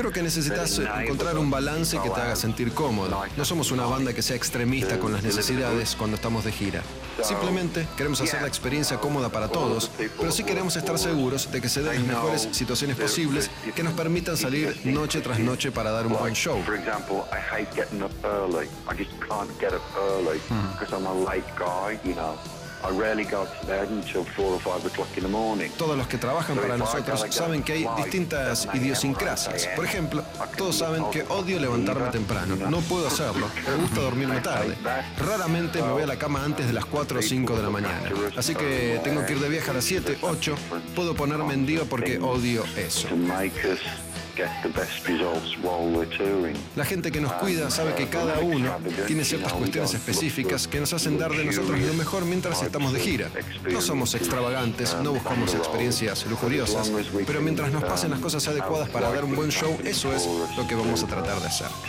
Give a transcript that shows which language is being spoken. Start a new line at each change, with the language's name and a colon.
Spanish: Creo que necesitas encontrar un balance que te haga sentir cómodo. No somos una banda que sea extremista con las necesidades cuando estamos de gira. Simplemente queremos hacer la experiencia cómoda para todos, pero sí queremos estar seguros de que se den las mejores situaciones posibles que nos permitan salir noche tras noche para dar un buen show.
English: For example, I hate getting up early. I just can't get up early because I'm a late guy, you know. I rarely go to bed until 4 or 5 o'clock in the morning.
Spanish: Todos los que trabajan para nosotros saben que hay distintas idiosincrasias. Por ejemplo, todos saben que odio levantarme temprano. No puedo hacerlo. Me gusta dormirme tarde. Raramente me voy a la cama antes de las 4 o 5 de la mañana. Así que tengo que ir de viaje a las 7, 8. Puedo ponerme en diva porque odio eso.
English: Get the best results while we're touring.
Spanish: La gente que nos cuida sabe que cada uno tiene ciertas cuestiones específicas que nos hacen dar de nosotros lo mejor mientras estamos de gira. No somos extravagantes, no buscamos experiencias lujuriosas, pero mientras nos pasen las cosas adecuadas para dar un buen show, eso es lo que vamos a tratar de hacer.